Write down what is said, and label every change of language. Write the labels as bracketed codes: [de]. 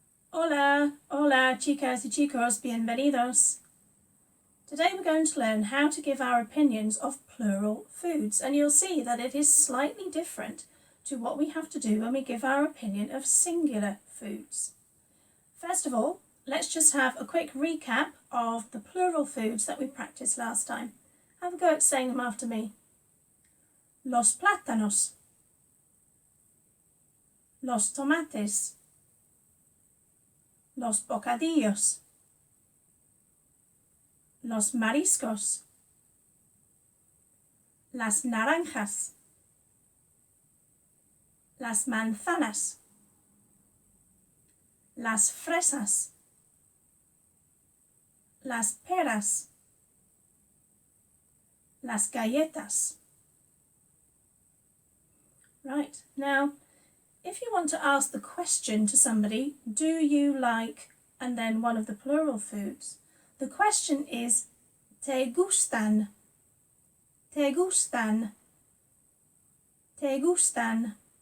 [es] Hola, hola chicas y chicos, bienvenidos. [en] Today we're going to learn how to give our opinions of plural foods, and you'll see that it is slightly different to what we have to do when we give our opinion of singular foods. First of all, let's just have a quick recap of the plural foods that we practiced last time. Have a go at saying them after me. [es] Los plátanos, los tomates, los bocadillos, los mariscos, las naranjas, las manzanas, las fresas, las peras, las galletas. [en] Right, now if you want to ask the question to somebody, do you like, and then one of the plural foods, the question is, [es] ¿te gustan? ¿Te gustan? ¿Te gustan?